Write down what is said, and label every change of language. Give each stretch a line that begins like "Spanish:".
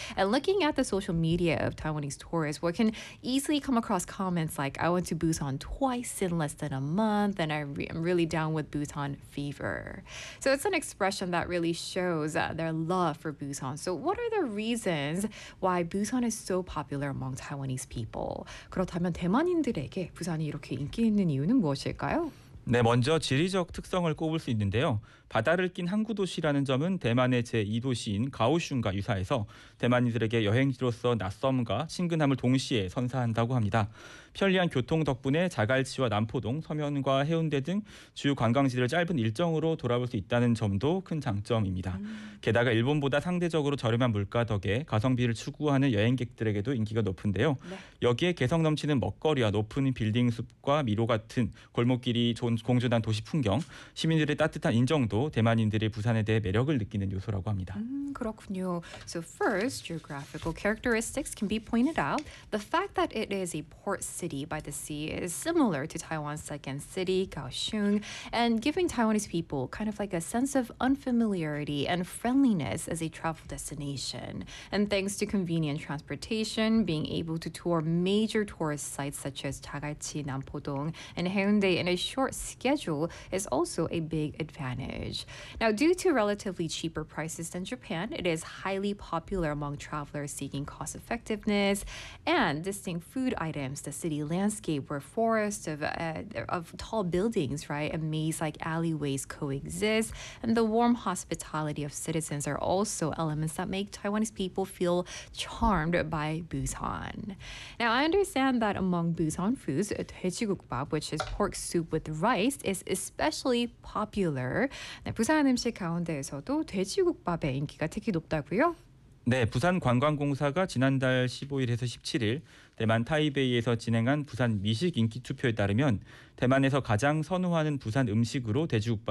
English: And looking at the social media of Taiwanese tourists, one can easily come across comments like, I went to Busan twice in less than a month, and I'm really down with Busan fever. So it's an expression that really shows their love for Busan. So what are the reasons why Busan is so popular among Taiwanese people?
Korean: 그렇다면 대만인들에게 부산이 이렇게 인기 있는 이유는 무엇일까요? 네, 먼저 지리적 특성을 꼽을 수 있는데요. 바다를 낀 항구 도시라는 점은 대만의 제2도시인 가오슝과 유사해서 대만인들에게 여행지로서 낯섦과 친근함을 동시에 선사한다고 합니다. 편리한 교통 덕분에 자갈치와 남포동, 서면과 해운대 등 주요 관광지를 짧은 일정으로 돌아볼 수 있다는 점도 큰 장점입니다. 게다가 일본보다 상대적으로 저렴한 물가 덕에 가성비를 추구하는 여행객들에게도 인기가 높은데요. 네. 여기에 개성 넘치는 먹거리와 높은 빌딩 숲과 미로 같은 골목길이 공존한 도시 풍경, 시민들의 따뜻한 인정도 대만인들이 부산에 대해 매력을 느끼는 요소라고 합니다. 그렇군요.
English: So first, geographical characteristics can be pointed out. The fact that it is a port city by the sea is similar to Taiwan's second city, Kaohsiung, and giving Taiwanese people kind of like a sense of unfamiliarity and friendliness as a travel destination. And thanks to convenient transportation, being able to tour major tourist sites such as 자갈치, 남포동, and 해운대 in a short schedule is also a big advantage. Now, due to relatively cheaper prices than Japan, it is highly popular among travelers seeking cost effectiveness and distinct food items. The city landscape where forests of tall buildings, right, and maze-like alleyways coexist, and the warm hospitality of citizens are also elements that make Taiwanese people feel charmed by Busan. Now, I understand that among Busan foods, 돼지국밥, which is pork soup with rice, is especially popular.
Korean: 네, 부산 음식 가운데에서도 돼지국밥의 인기가 특히 높다고요? 네, 부산 관광공사가 지난달 15일에서 17일 대만 타이베이에서 진행한 부산 미식 인기 투표에 따르면 대만에서 가장 선호하는 부산 음식으로 돼지국밥이